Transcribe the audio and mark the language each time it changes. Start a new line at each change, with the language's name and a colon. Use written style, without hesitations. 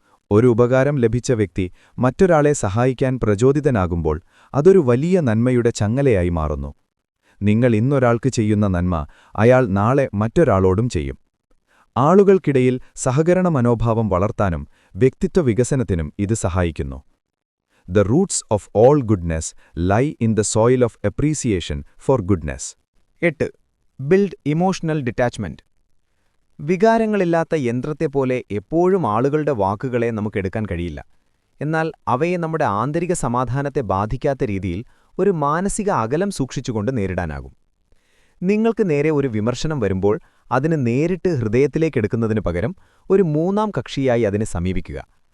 Malayalam: ഒരു ഉപകാരം ലഭിച്ച വ്യക്തി മറ്റൊരാളെ സഹായിക്കാൻ പ്രചോദിതനാകുമ്പോൾ അതൊരു വലിയ നന്മയുടെ ചങ്ങലയായി മാറുന്നു. നിങ്ങൾ ഇന്നൊരാൾക്ക് ചെയ്യുന്ന നന്മ അയാൾ നാളെ മറ്റൊരാളോടും ചെയ്യും. ആളുകൾക്കിടയിൽ സഹകരണ മനോഭാവം വളർത്താനും വ്യക്തിത്വ വികസനത്തിനും ഇത് സഹായിക്കുന്നു.
English: The roots of all goodness lie in the soil of appreciation for goodness. 8. Build emotional detachment.
Malayalam: വികാരങ്ങളില്ലാത്ത യന്ത്രത്തെപ്പോലെ എപ്പോഴും ആളുകളുടെ വാക്കുകളെ നമുക്കെടുക്കാൻ കഴിയില്ല. എന്നാൽ അവയെ നമ്മുടെ ആന്തരിക സമാധാനത്തെ ബാധിക്കാത്ത രീതിയിൽ ഒരു മാനസിക അകലം സൂക്ഷിച്ചുകൊണ്ട് നേരിടാനാകും. നിങ്ങൾക്ക് നേരെ ഒരു വിമർശനം വരുമ്പോൾ അതിന് നേരിട്ട് ഹൃദയത്തിലേക്കെടുക്കുന്നതിനു പകരം ഒരു മൂന്നാം കക്ഷിയായി അതിനെ സമീപിക്കുക.